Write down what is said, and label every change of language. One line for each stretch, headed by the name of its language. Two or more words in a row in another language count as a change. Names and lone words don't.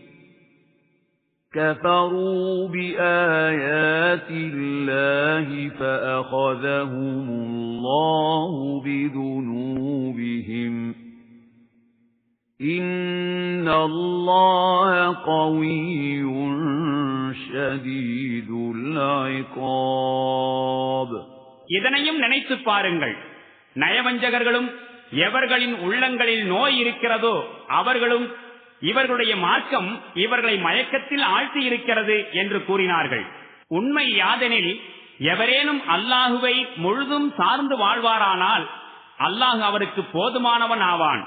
Arabic: كَفَرُوا بِآيَاتِ اللَّهِ فَأَخَذَهُمُ اللَّهُ بِذُنُوبِهِمْ إِنَّ اللَّهَ قَوِيٌّ شَدِيدُ الْعِقَابِ.
Tamil: இதனையும் நினைத்துப் பாருங்கள், நயவஞ்சகர்களும் எவர்களின் உள்ளங்களில் நோய் இருக்கிறதோ அவர்களும் இவர்களுடைய மார்க்கம் இவர்களை மயக்கத்தில் ஆழ்த்தி இருக்கிறது என்று கூறினார்கள். உண்மை யாதெனில், எவரேனும் அல்லாஹுவை முழுதும் சார்ந்து வாழ்வாரானால் அல்லாஹ் அவருக்கு போதுமானவன் ஆவான்.